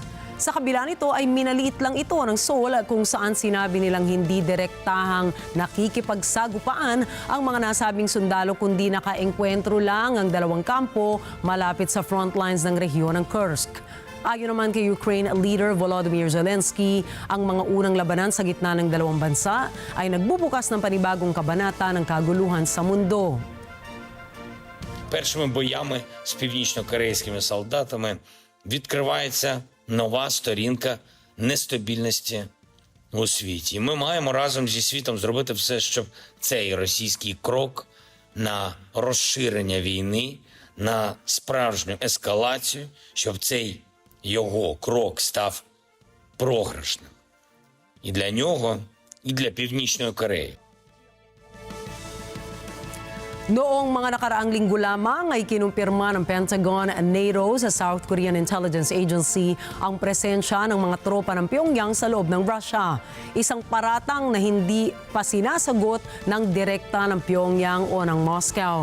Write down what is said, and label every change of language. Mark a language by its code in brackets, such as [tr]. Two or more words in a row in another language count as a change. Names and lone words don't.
[tl] Sa kabila nito ay minaliit lang ito ng Seoul kung saan sinabi nilang hindi direktahang nakikipagsagupaan ang mga nasabing sundalo kundi nakaengkwentro lang ang dalawang kampo malapit sa [en] front lines [tl] ng rehiyon ng Kursk. Ayon naman kay Ukraine leader Volodymyr Zelensky, ang mga unang labanan sa gitna ng dalawang bansa ay nagbubukas ng panibagong kabanata ng kaguluhan sa mundo. [uk] Першими боями з північно-корейськими солдатами відкривається нова сторінка нестабільності у світі. І ми маємо разом зі світом зробити все, щоб цей російський крок на розширення війни, на справжню ескалацію, щоб цей його крок став програшним. І для нього, і для Північної Кореї. [tl] Noong mga nakaraang linggo lamang ay kinumpirma ng Pentagon at NATO sa South Korean Intelligence Agency ang presensya ng mga tropa ng Pyongyang sa loob ng Russia. Isang paratang na hindi pa sinasagot ng direkta ng Pyongyang o ng Moscow.